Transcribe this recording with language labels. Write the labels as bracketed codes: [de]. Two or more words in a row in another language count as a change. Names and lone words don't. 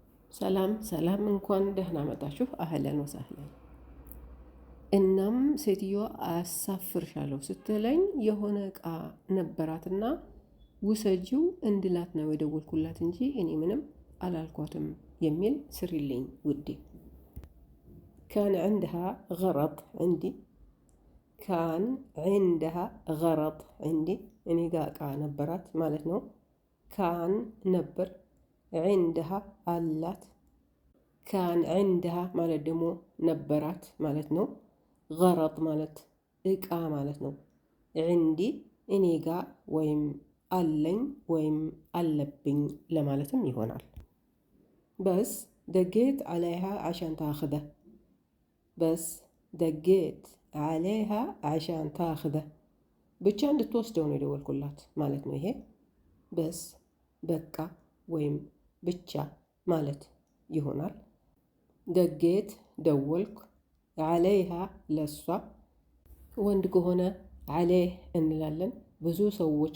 [am] ሰላም ሰላም እንኳን ደህና መጣችሁ [ar] أهلا وسهلا። [am] እናም ሴትዮዋ አሳፍርሻለሁ ስትለኝ የሆነ እቃ ነበራትና ውሰጂው እንድላት ነው የደወልኩላት እንጂ እኔ ምንም አላልኳትም የሚል ስሪልኝ ውዴ። [ar] كان عندها غرض عندي كان عندها غرض عندي [am] እኔ ጋር እቃ ነበራት ማለት ነው። ካን ነበር عندها አላት ካን عندها ማለት ደግሞ ነበራት ማለት ነው። غرض ማለት እቃ ማለት ነው። عندي እኔ ጋር ወይም አለኝ ወይም አለብኝ ለማለትም ይሆናል። [ar] بس دقيت عليها عشان تاخذه بس دقيت عليها عشان تاخذه [am] ብቻ እንድትወስደው ነው የደወልኩላት ማለት ነው። ይሄ በስ በቃ ወይም ብቻ ማለት ይሆናል። ደጌት ደወልኩ፣ ዓለይሃ ለሷ፣ ወንድ ከሆነ ዓሌህ እንላለን። ብዙ ሰዎች